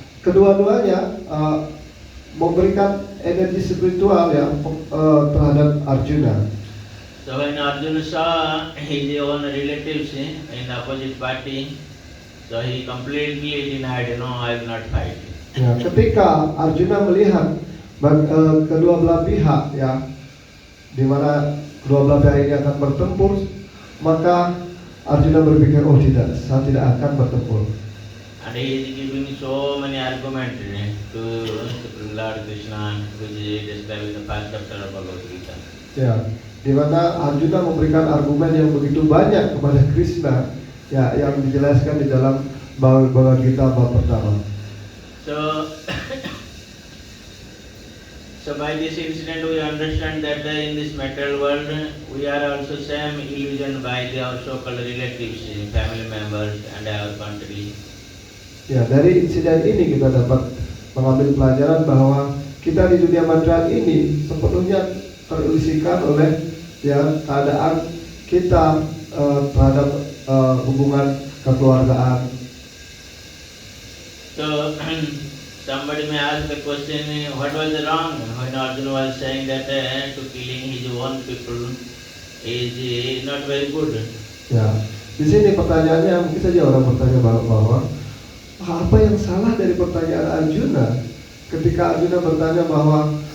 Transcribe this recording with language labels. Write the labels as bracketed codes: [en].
[id] Kedua-duanya memberikan energi spiritual, ya, terhadap Arjuna. [en] So when Arjuna saw his own relatives in the opposite party, so he completely denied, no, I will not fight. [id] Ya, ketika Arjuna melihat kedua belah pihak, ya, di mana kedua belah pihak ini akan bertempur, maka Arjuna berpikir, oh tidak, saya tidak akan bertempur. [en] And he is giving so many arguments to Lord Krishna, which is described in the first chapter of Bhagavad Gita. [id] Ya, di mana Arjuna memberikan argumen yang begitu banyak kepada Krishna, ya, yang dijelaskan di dalam Bhagavad Gita bab pertama. [en] So by this incident we understand that in this material world we are also same illusion by our so-called relatives, family members and our country. [id] Ya, dari insiden ini kita dapat mengambil pelajaran bahwa kita di dunia material ini sepenuhnya terilusikan oleh, ya, keadaan kita terhadap hubungan kekeluargaan. [en] So somebody may ask the question, what was wrong when Arjuna was saying that to killing his own people is not very good? [id] Ya, di sini pertanyaannya mungkin saja orang bertanya bahwa apa yang salah dari pertanyaan Arjuna ketika Arjuna bertanya bahwa